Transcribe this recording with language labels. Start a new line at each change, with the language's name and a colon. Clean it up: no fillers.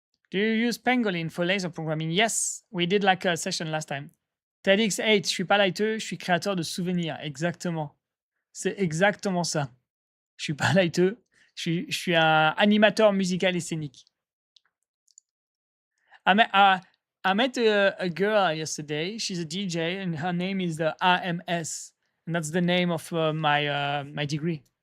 English: Do you use Pangolin for laser programming? Yes, we did like a session last time.
French: TEDx8, je suis pas lighteux, je suis créateur de souvenirs. Exactement. C'est exactement ça. Je suis pas lighteux, je suis un animateur musical et scénique.
English: I met a girl yesterday. She's a DJ, and her name is the AMS, and that's the name of my degree.